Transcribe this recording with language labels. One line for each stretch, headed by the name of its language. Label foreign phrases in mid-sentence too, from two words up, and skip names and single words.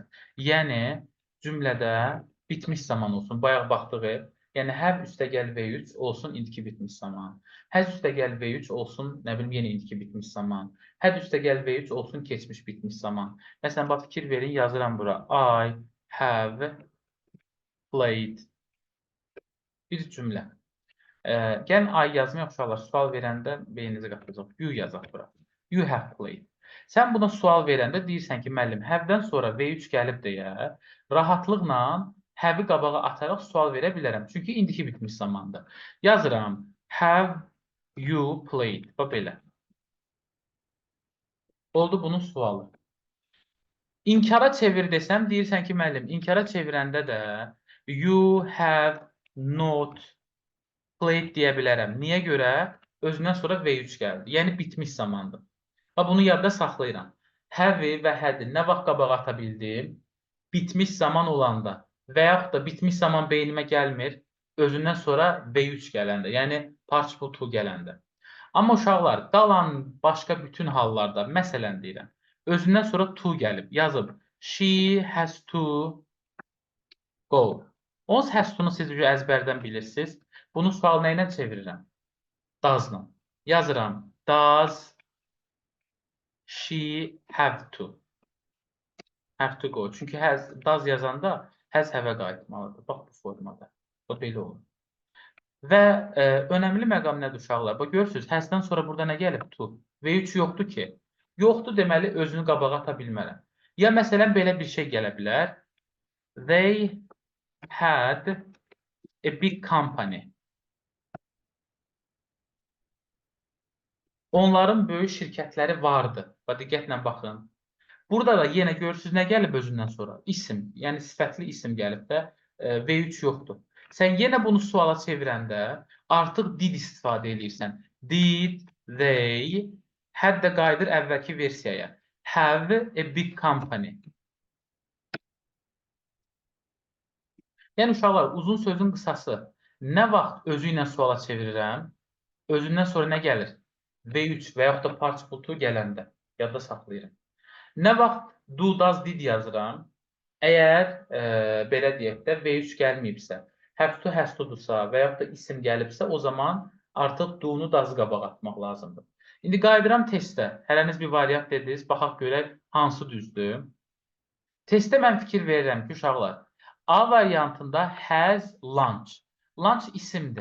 Azerbaijani: Yəni, cümlədə bitmiş zaman olsun. Bayaq baxdıq. Yəni, have üstəgəl V3 olsun indiki bitmiş zaman. Has üstəgəl V3 olsun, nə bilim, yenə indiki bitmiş zaman. Had üstəgəl V3 olsun keçmiş bitmiş zaman. Məsələn, bax, fikir verin, yazıram bura.
English: I have played.
Azerbaijani: Bir cümlə. Gəlin ay yazmayaq uşaqlar, sual verəndə beyninizi qatacaq. You yazaq bura.
English: You have played.
Azerbaijani: Sən buna sual verəndə deyirsən ki, müəllim, have-dən sonra V3 gəlib deyə, rahatlıqla have-i qabağa ataraq sual verə bilərəm. Çünki indiki bitmiş zamandır. Yazıram,
English: have you played?
Azerbaijani: Bax belə. Oldu bunun sualı. İnkara çevir desəm, deyirsən ki, müəllim, inkara çevirəndə də
English: you have not played
Azerbaijani: deyə bilərəm. Niyə görə? Özündən sonra V3 gəldi. Yəni, bitmiş zamandır. Bunu yadda saxlayıram. Have və had nə vaxt qabağa ata bildim? Bitmiş zaman olanda və yaxud da bitmiş zaman beynimə gəlmir, özündən sonra V3 gələndə, yəni
English: participle to
Azerbaijani: gələndə. Amma uşaqlar, qalan başqa bütün hallarda, məsələn deyirəm, özündən sonra to gəlib, yazıb,
English: she has to go.
Azerbaijani: Onsuz
English: has to-
Azerbaijani: nu siz əzbərdən bilirsiniz. Bunu sual nə ilə çevirirəm? Does-la. Yazıram.
English: Does she have to? Have to go.
Azerbaijani: Çünki does yazanda has have-ə qayıtmalıdır. Bax bu formada. Bu belə olur. Və önəmli məqam nədir uşaqlar? Bax görürsünüz, has-dən sonra burada nə gəlib? To. V3 yoxdur ki. Yoxdur deməli özünü qabağa ata bilmərəm. Ya məsələn belə bir şey gələ bilər.
English: They had a big company.
Azerbaijani: Onların böyük şirkətləri vardı. Bax, diqqətlə baxın. Burada da yenə görürsünüz, nə gəlib özündən sonra? İsim, yəni sifətli isim gəlib də V3 yoxdur. Sən yenə bunu suala çevirəndə artıq did istifadə edirsən.
English: Did, they,
Azerbaijani: had də qayıdır əvvəlki versiyaya.
English: Have a big company.
Azerbaijani: Yəni, uşaqlar, uzun sözün qısası. Nə vaxt özü ilə suala çevirirəm, özündən sonra nə gəlir? V3 və yaxud da
English: participle to
Azerbaijani: gələndə. Yadda saxlayıram. Nə vaxt
English: do, does, did
Azerbaijani: yazıram? Əgər belə deyək də V3 gəlməyibsə,
English: have to, has to-
Azerbaijani: dursa və yaxud da isim gəlibsə, o zaman artıq do-nu does-ı qabağa atmaq lazımdır. İndi qayıdıram testə. Hərəniz bir variant dediniz. Baxaq görək hansı düzdür. Testdə mən fikir verirəm ki, uşaqlar, A variantında
English: has lunch.
Azerbaijani: Lunch isimdir.